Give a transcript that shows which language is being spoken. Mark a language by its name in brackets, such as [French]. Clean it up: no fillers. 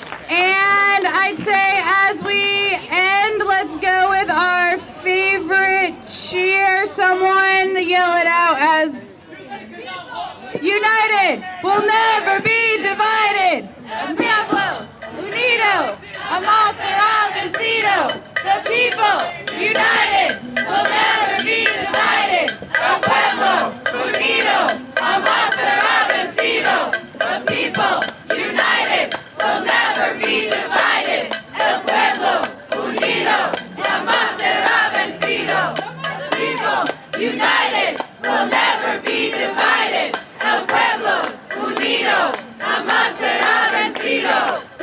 [English] And I'd say as we end, let's go with our favorite cheer. Someone yell it out as united, we'll never be divided. [Spanish] El pueblo unido, amor será vencido. [English] The people united, will never be divided. [Spanish] El pueblo unido, amor será vencido. [English] The people united, will never be divided. [Spanish] El pueblo unido, jamás será vencido. [English] The people united, will never be divided. [Spanish] El pueblo unido, jamás será vencido.